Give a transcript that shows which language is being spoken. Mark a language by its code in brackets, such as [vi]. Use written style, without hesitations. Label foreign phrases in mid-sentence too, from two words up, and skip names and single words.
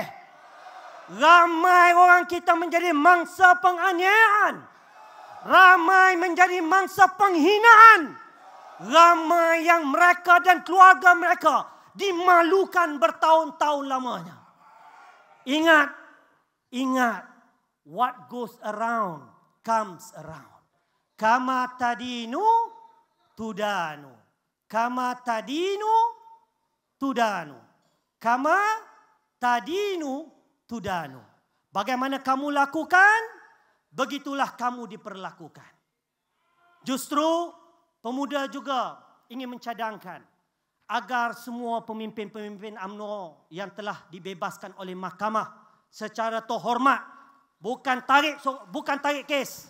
[ms] Ramai orang kita menjadi mangsa penganiayaan. Ramai menjadi mangsa penghinaan. Ramai yang mereka dan keluarga mereka dimalukan bertahun-tahun lamanya. Ingat, [en] what goes around comes around. [ar] كما تدين تدان. كما تدين تدان. كما تدين تدان. [ms] Bagaimana kamu lakukan, begitulah kamu diperlakukan. Justru pemuda juga ingin mencadangkan agar semua pemimpin-pemimpin UMNO yang telah dibebaskan oleh mahkamah secara terhormat, bukan tarik kes.